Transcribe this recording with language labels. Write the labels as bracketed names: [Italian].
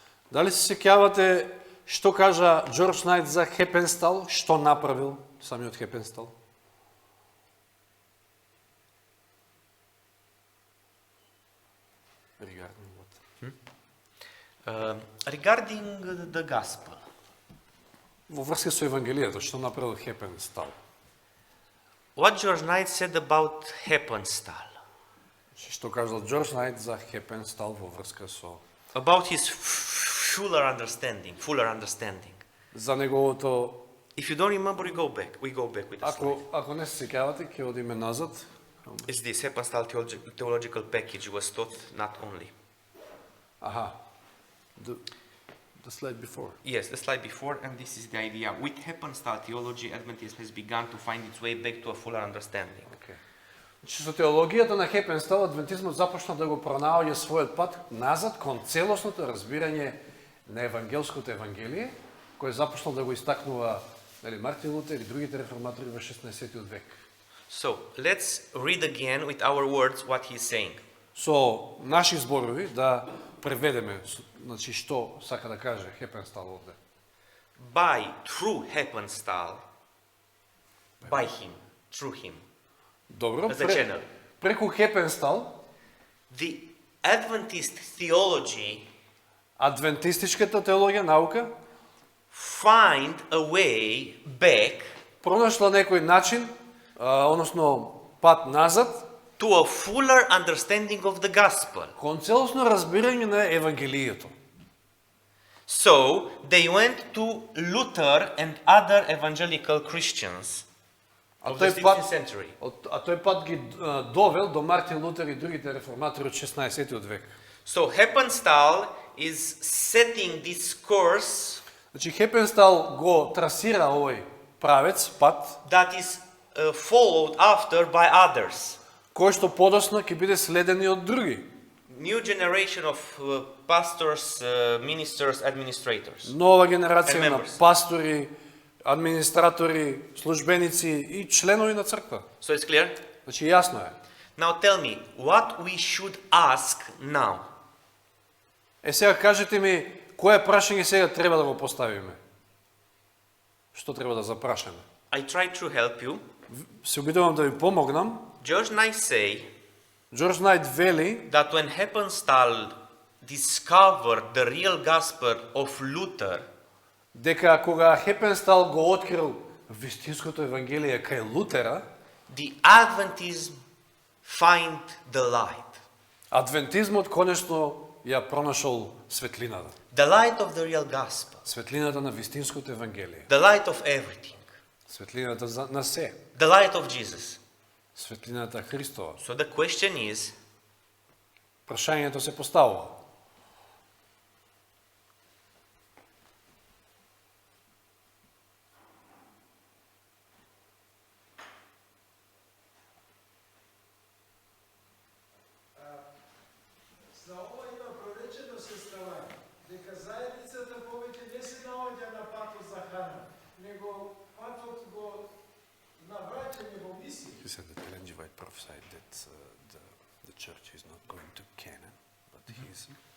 [Macedonian] Дали се сеќавате што кажа Џордж Најт за Хепенстал, што направил самиот Хепенстал? [English] Regarding what? Regarding the gospel. [Macedonian] Во врска со Евангелието, што направил Хепенстал? [English] What George Knight said about Heppenstall, [Macedonian] Што кажал Џордж Најт за Хепенстал во врска со [English] about his fuller understanding. [Macedonian] за неговото. [English] If you don't remember, we go back with the slide. [Macedonian] Ако не се сеќавате, ќе одиме назад. [English] It's this Heppenstall theological package was taught not only. Аха. The slide before. Yes, the slide before, and this is the idea. With Heppenstall theology, Adventism has begun to find its way back to a fuller understanding. Okay. [Macedonian] Значи, со теологијата на Хепенстал, адвентизмот започна да го пронаоѓа својот пат назад кон целосното разбирање на евангелското евангелие, кој започнал да го истакнува Мартин Лутер и другите реформатори во 16 век. [English] So, let's read again with our words what he's saying. [Macedonian] Со наши зборови да преведеме, значи што сака да каже Хепенстал овде. [English] Through Heppenstall, through him. [Macedonian] Добро, [English] As a channel. [Macedonian] преку Хепенстал, [English] The Adventist theology [Macedonian] адвентистичката теологија, наука, [English] find a way back [Macedonian] пронашла некој начин, односно пат назад, [English] to a fuller understanding of the gospel. [Macedonian] кон целосно разбирање на Евангелието. [English] So, they went to Luther and other evangelical Christians [Macedonian] А [English] of the [Macedonian] тој пат, [English] 16th century. [Macedonian] тој пат ги довел до Мартин Лутер и другите реформатори од 16 век. [English] So, Heppenstall is setting this course [Macedonian] Значи Хепенстал го трасира овој правец, пат, [English] that is followed after by others. [Macedonian] кој што подоцна ќе биде следен и од други. [English] New generation of pastors, ministers, administrators. [Macedonian] Нова генерација [English] And [Macedonian] на [English] members. [Macedonian] пастори, администратори, службеници и членови на црква. [English] So it's clear? [Macedonian] Значи јасно е. [English] Now tell me, what we should ask now? [Macedonian] Сега кажете ми, кое прашање сега треба да го поставиме? Што треба да запрашаме? [English] I try to help you. [Macedonian] Се обидувам да ви помогнам. [English] George Knight say [Macedonian] Џордж Најт вели [English] that when Heppenstall discovered the real gospel of Luther, [Macedonian] дека кога Хепенстал го открил вистинското евангелие кај Лутера, [English] the Adventism find the light. [Macedonian] адвентизмот конечно ја пронашол светлината. [English] The light of the real gospel. [Macedonian] Светлината на вистинското евангелие. [English] The light of everything. [Macedonian] Светлината на се. [English] The light of Jesus. [Macedonian] Светлината Христова. [English] So the question is, [Macedonian] Прашањето се поставува. За ова има проречено сестравање, дека заедницата повеќе не се наоѓа на патот за храна, него патот го навраќање во мисија. [English] He said that Ellen G. White prophesied that the church is not going to Canaan, but he's...